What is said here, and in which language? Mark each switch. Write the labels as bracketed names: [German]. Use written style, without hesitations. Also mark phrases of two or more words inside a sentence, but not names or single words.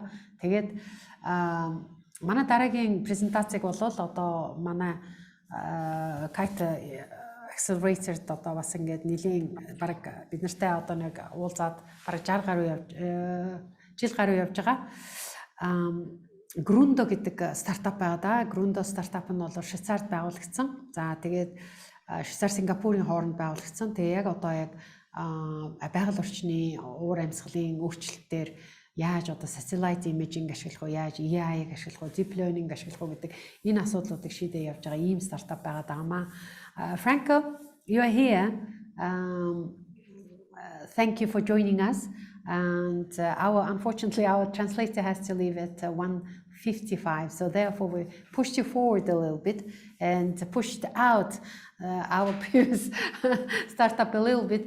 [Mongolian] Тэгээд манай дараагийн презентацийг бол одоо манай Kite Accelerator-д одоо бас ингээд нэлийн баг бид нартай одоо нэг уулзаад баг 60 гаруй жил гаруй явж байгаа. Grundo гэдэг стартап байгаа да. Grundo стартап нь бол Швейцарт байгуулагдсан. За тэгээд Швейцар Сингапурын хооронд байгуулагдсан. Тэгээ яг одоо яг байгаль орчны уур амьсгалын өөрчлөлтөөр яаж одоо [English] satellite imaging [Mongolian] ашиглах уу, яаж AI-г ашиглах уу, [English] deep learning [Mongolian] ашиглах уу гэдэг энэ асуудлуудыг шийдэж явж байгаа ийм стартап байгаа даа. [English] Franco, you are here. Thank you for joining us. And unfortunately, our translator has to leave at 1:55. So therefore, we pushed you forward a little bit and pushed out our previous startup a little bit.